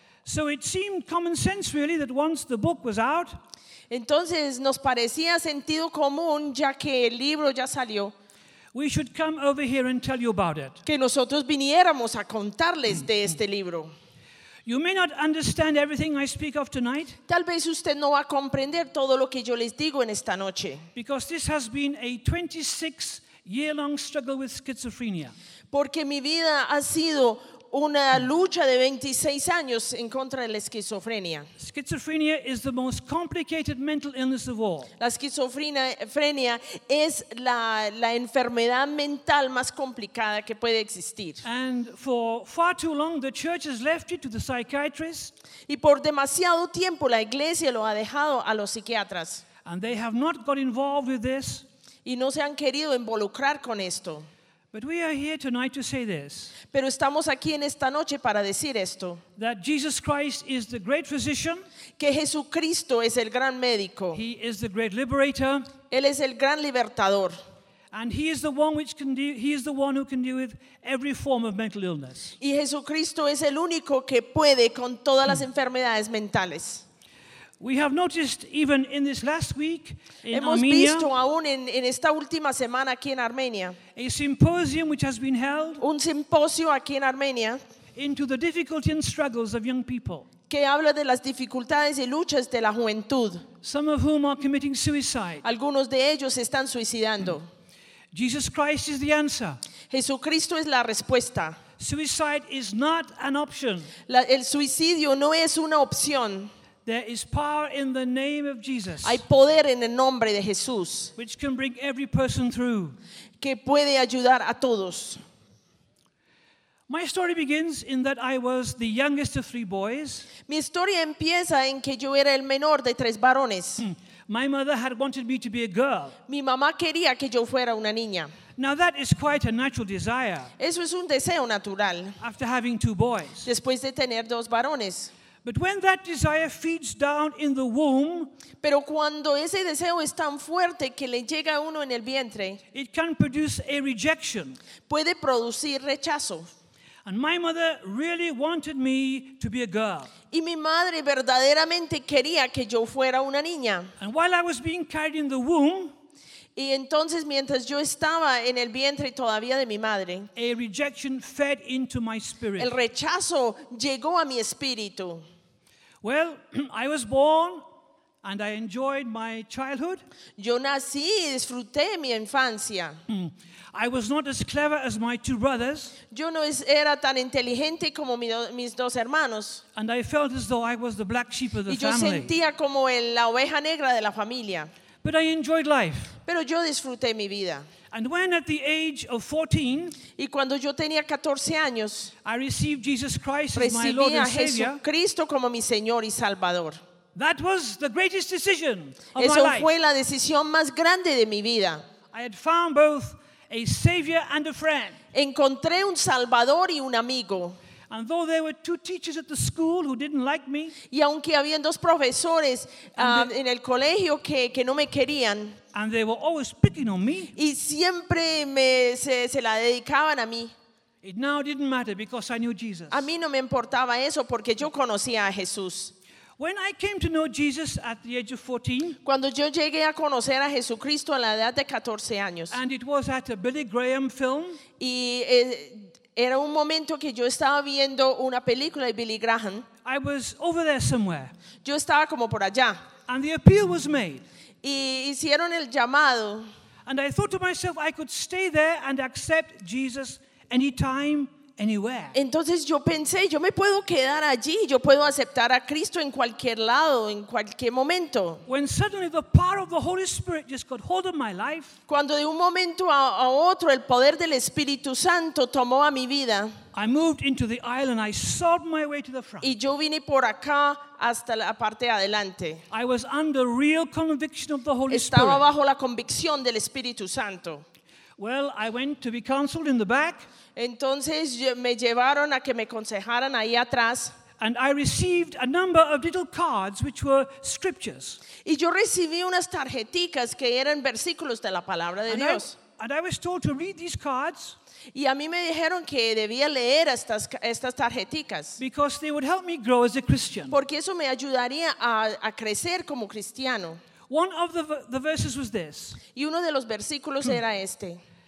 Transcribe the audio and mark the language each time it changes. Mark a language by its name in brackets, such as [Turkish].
[English] So it seemed common sense really that once the book was out. [Spanish] Entonces nos parecía sentido común ya que el libro ya salió. [English] We should come over here and tell you about it. [Spanish] Que nosotros viniéramos a contarles de este libro. [English] You may not understand everything I speak of tonight. [Spanish] Tal vez usted no va a comprender todo lo que yo les digo en esta noche. [English] Because this has been a 26-year-long struggle with schizophrenia. [Spanish] Porque mi vida ha sido una lucha de 26 años en contra de la esquizofrenia. [English] Schizophrenia is the most complicated mental illness of all. [Spanish] La esquizofrenia es la enfermedad mental más complicada que puede existir. [English] And for far too long the church has left it to the psychiatrist. [Spanish] Y por demasiado tiempo la iglesia lo ha dejado a los psiquiatras. [English] And they have not got involved with this. [Spanish] Y no se han querido involucrar con esto. [English] But we are here tonight to say this. [Spanish] Pero estamos aquí en esta noche para decir esto. [English] That Jesus Christ is the great physician. [Spanish] Que Jesucristo es el gran médico. [English] He is the great liberator. [Spanish] Él es el gran libertador. [English] And he is the one which can deal. He is the one who can deal with every form of mental illness. [Spanish] Y Jesucristo es el único que puede con todas las enfermedades mentales. [English] We have noticed even in this last week in [Spanish] Hemos [English] Armenia. [Spanish] Hemos visto aún en esta última semana aquí en Armenia. [English] A symposium which has been held. [Spanish] Un simposio aquí en Armenia. [English] Into the difficulty and struggles of young people. [Spanish] que habla de las dificultades y luchas de la juventud. [English] Some of whom are committing suicide. [Spanish] Algunos de ellos están suicidando. [English] Jesus Christ is the answer. [Spanish] Jesucristo es la respuesta. [English] Suicide is not an option. [Spanish] El suicidio no es una opción. [English] There is power in the name of Jesus. [Spanish] Hay poder en el nombre de Jesús. [English] Which can bring every person through. [Spanish] Que puede ayudar a todos. [English] My story begins in that I was the youngest of three boys. [Spanish] Mi historia empieza en que yo era el menor de tres varones. [English] My mother had wanted me to be a girl. [Spanish] Mi mamá quería que yo fuera una niña. [English] Now that is quite a natural desire. [Spanish] Eso es un deseo natural. [English] After having two boys. [Spanish] Después de tener dos varones. [English] But when that desire feeds down in the womb, [Spanish] pero cuando ese deseo es tan fuerte que le llega a uno en el vientre, [English] it can produce a rejection. [Spanish] Puede producir rechazo. [English] And my mother really wanted me to be a girl. [Spanish] Y mi madre verdaderamente quería que yo fuera una niña. [English] And while I was being carried in the womb, [Spanish] y entonces mientras yo estaba en el vientre todavía de mi madre, [English] a rejection fed into my spirit. [Spanish] El rechazo llegó a mi espíritu. [English] Well, I was born and I enjoyed my childhood. [Spanish] Yo nací y disfruté mi infancia. [English] I was not as clever as my two brothers. [Spanish] Yo no era tan inteligente como mis dos hermanos. [English] And I felt as though I was the black sheep of the family. [Spanish] Y yo sentía como la oveja negra de la familia. [English] But I enjoyed life. [Spanish] Pero yo disfruté mi vida. [English] And when at the age of 14, [Spanish] y cuando yo tenía 14 años, [English] I received Jesus Christ as my Lord and Savior. [Spanish] Recibí a Jesucristo como mi Señor y Salvador. [English] That was the greatest decision of [Spanish] Eso [English] my life. [Spanish] Eso fue la decisión más grande de mi vida. [English] I had found both a Savior and a friend. [Spanish] Encontré un Salvador y un amigo. [English] And though there were two teachers at the school who didn't like me, [Spanish] y aunque había dos profesores en el colegio que no me querían, [English] and they were always picking on me, [Spanish] y siempre se la dedicaban a mí, [English] it now didn't matter because I knew Jesus. [Spanish] A mí no me importaba eso porque yo conocía a Jesús. [English] When I came to know Jesus at the age of 14, [Spanish] cuando yo llegué a conocer a Jesucristo a la edad de 14 años, [English] and it was at a Billy Graham film, [Spanish] y era un momento que yo estaba viendo una película de Billy Graham. [English] I was over there somewhere. [Spanish] Yo estaba como por allá. [English] And the appeal was made. [Spanish] Y hicieron el llamado. [English] And I thought to myself, I could stay there and accept Jesus anytime, anywhere. [Spanish] Entonces yo pensé, yo me puedo quedar allí, yo puedo aceptar a Cristo en cualquier lado, en cualquier momento. [English] When suddenly the power of the Holy Spirit just got hold of my life. [Spanish] Cuando de un momento a otro el poder del Espíritu Santo tomó a mi vida. [English] I moved into the aisle and I sawed my way to the front. [Spanish] Y yo vine por acá hasta la parte de adelante. [English] I was under real conviction of the Holy [Spanish] Estaba [English] Spirit. [Spanish] Estaba bajo la convicción del Espíritu Santo. [English] Well, I went to be counseled in the back. [Spanish] Entonces me llevaron a que me aconsejaran ahí atrás. [English] And I received a number of little cards which were scriptures. [Spanish] Y yo recibí unas tarjeticas que eran versículos de la palabra de Dios. [English] And I was told to read these cards. [Spanish] Y a mí me dijeron que debía leer estas tarjeticas. [English] Because they would help me grow as a Christian. [Spanish] Porque eso me ayudaría a crecer como cristiano. [English] One of the verses was this. [Spanish] Y uno de los versículos era este.